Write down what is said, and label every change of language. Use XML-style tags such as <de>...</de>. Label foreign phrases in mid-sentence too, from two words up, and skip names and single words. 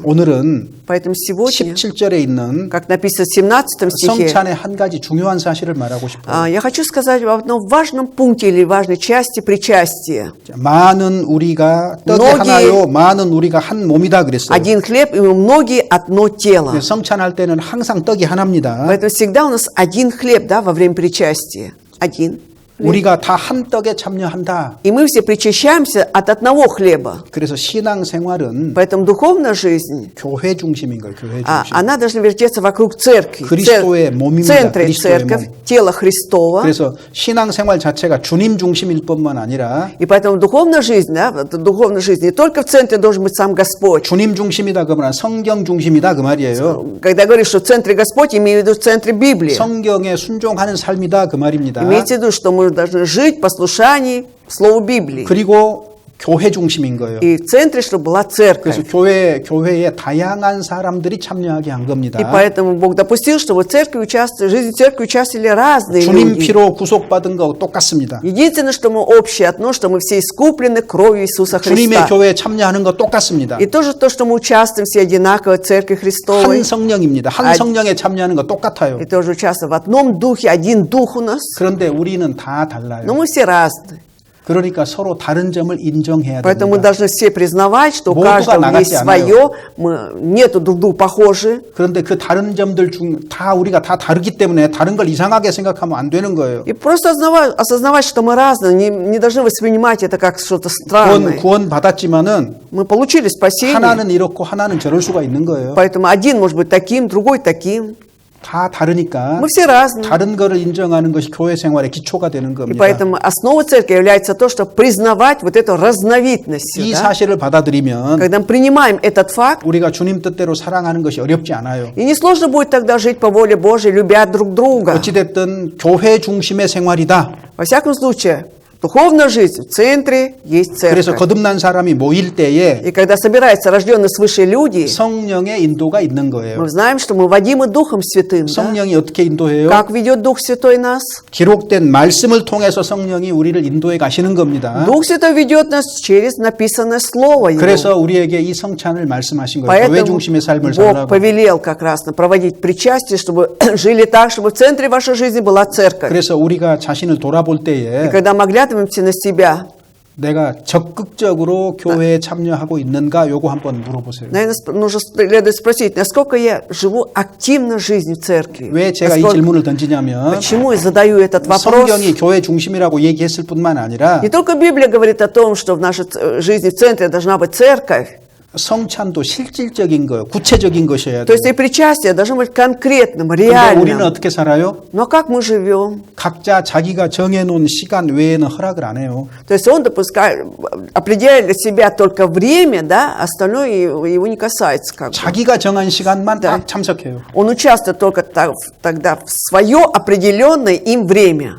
<ko>오늘은</ko> <ru>Поэтому сегодня,</ru> <ko>17절에 있는</ko> <ru>как написано в 17 стихе,</ru> <ko>성찬의 한 가지 중요한 사실을 말하고 싶어요.</ko> <ru>я хочу сказать об одном важном пункте или важной части причастия.</ru> <ko>많은 우리가 떡이</ko> <ru>многие-</ru> <ko>하나요, 많은 우리가 한 몸이다 그랬어요.</ko> <ru>Один хлеб, и мы многие одно тело.</ru> <ko>성찬할 때는 항상 떡이 하나입니다.</ko> <ru>Поэтому всегда у нас один хлеб, да, во время причастия. Один.</ru> <ko>우리가 다 한 떡에 참여한다.</ko> <ru>И мы все причащаемся от одного хлеба.</ru> <ko>그래서 신앙 생활은</ko> <ru>Поэтому духовная жизнь,</ru> <ko>교회 중심인 거예요. 교회 중심.</ko> <ru>она должна вертеться вокруг церкви.</ru> <ko>그리스도의 몸입니다.</ko> <ru>В центре</ru> <ko>그리스도의</ko> <ru>церковь,</ru> <ko>몸.</ko> <ru>тело Христова.</ru> <ko>그래서 신앙 생활 자체가 주님 중심일 뿐만 아니라</ko> <ru>И поэтому духовная жизнь, да, духовная жизнь не только в центре должен быть сам Господь.</ru> <ko>주님 중심이다 그러면 성경 중심이다 그 말이에요.</ko> <ru>Когда говоришь, что в центре Господь, имею в виду в центре Библии.</ru> <ko>성경에 순종하는 삶이다 그 말입니다.</ko> <ru>Имейте в виду, что мы должны жить в послушании Слову Библии.</ru> <ko>그리고 교회 중심인 거예요.</ko> <ru>И в центре, чтобы была</ru> <ko>그래서</ko> <ru>церковь.</ru> <ko>교회에 다양한 사람들이 참여하게 한 겁니다.</ko> <ru>И поэтому Бог допустил, чтобы в церкви участвовали, в жизни церкви участвовали разные</ru> <ko>주님</ko> <ru>люди.</ru> <ko>피로 구속받은 거 똑같습니다.</ko> <ru>Единственное, что мы общее одно, что мы все искуплены кровью Иисуса</ru> <ko>주님의</ko> <ru>Христа.</ru> <ko>교회에 참여하는 거 똑같습니다.</ko> <ru>И тоже то, что мы участвуем все одинаково в Церкви</ru> <ko>한</ko> <ru>Христовой.</ru> <ko>성령입니다. 한 성령에 참여하는 거 똑같아요.</ko> <ru>И тоже участвуем в одном духе, один дух у нас.</ru> <ko>그런데 우리는 다 달라요.</ko> <ru>Но мы все разные.</ru> <ko>그러니까 서로 다른 점을 인정해야</ko> <ru>Поэтому мы</ru> <ko>됩니다.</ko> <ru>должны все признавать, что у</ru> <ko>모두가</ko> <ru>каждого</ru> <ko>나같지</ko> <ru>есть</ru> <ko>않아요.</ko> <ru>свое, нету друг другу похожи.</ru> <ko>그런데 그 다른 점들 중 다 우리가 다 다르기 때문에 다른 걸 이상하게 생각하면 안 되는 거예요.</ko> <ru>И просто осознавать, что мы разные, не должны воспринимать это как что-то странное.</ru> <ko>구원 받았지만은</ko> <ru>Мы получили спасение,</ru> <ko>하나는 이렇고 하나는 저럴 수가 있는 거예요.</ko> <ru>поэтому один может быть таким, другой таким.</ru> <ko>다 다르니까</ko> <ru>Мы все разные.</ru> <ko>다른 거를 인정하는 것이 교회 생활의 기초가 되는</ko> <ru>И</ru> <ko>겁니다.</ko> <ru>поэтому основа церкви является то, что признавать вот эту разновидность.</ru> <ko>이</ko> <ru>Да?</ru> <ko>사실을 받아들이면</ko> <ru>Когда мы принимаем этот факт,</ru> <ko>우리가 주님 뜻대로 사랑하는 것이 어렵지 않아요.</ko> <ru>и не сложно будет тогда жить по воле Божией, любя друг друга.</ru> <ko>어찌됐든 교회 중심의 생활이다.</ko> <ru>Во всяком случае, духовная жизнь в центре есть</ru> <ko>그래서</ko> <ru>церковь.</ru> <ko>거듭난 사람이 모일 때에</ko> <ru>И когда собираются рожденные свыше люди,</ru> <ko>성령의 인도가 있는 거예요.</ko> <ru>мы знаем, что мы водимы Духом Святым. Да?</ru> <ko>성령이 어떻게 인도해요?</ko> <ru>Как ведет Дух Святой нас?</ru> <ko>기록된 말씀을 통해서 성령이 우리를 인도해 가시는 겁니다.</ko> <ru>Дух Святой ведет нас через написанное Слово Его.</ru> <ko>그래서 우리에게 이 성찬을 말씀하신 거예요. 교회</ko> <ru>Поэтому</ru> <ko>중심의 삶을</ko> <ru>Бог</ru> <ko>살라고.</ko> <ru>повелел как раз проводить причастие, чтобы жили так, чтобы в центре вашей жизни была церковь.</ru> <ko>그래서 우리가 자신을 돌아볼</ko> <ru>И</ru> <ko>때에</ko> <ru>когда мы оглядываемся на себя,</ru> <ko>내가 적극적으로 교회에 참여하고 있는가 요거 한번 물어보세요.</ko> <ru>наверное, нужно следует спросить, насколько я живу активно жизнью в церкви.</ru> <ko>왜 제가 이</ko> <ru>Насколько-</ru> <ko>질문을 던지냐면</ko> <ru>Почему я задаю этот вопрос?</ru> <ko>성경이 교회 중심이라고 얘기했을 뿐만 아니라</ko> <ru>Не только Библия говорит о том, что в нашей жизни в центре должна быть церковь,</ru> <ko>성찬도 실질적인 거, 구체적인 것이어야</ko> <ru>то</ru> <ko>돼요.</ko> <ru>есть и причастие должно быть конкретным,</ru> <ko>근데 우리는</ko> <ru>реальным.</ru> <ko>어떻게 살아요?</ko> <ru>Но как мы живем? 각자 자기가 정해놓은 시간 외에는 허락을 안 해요. То есть он определяет для себя только время, да, остальное его не касается. Как бы.</ru> <ko>자기가 정한 시간만 딱 참석해요.</ko> <ru>Он участвует только тогда в свое определенное им время.</ru>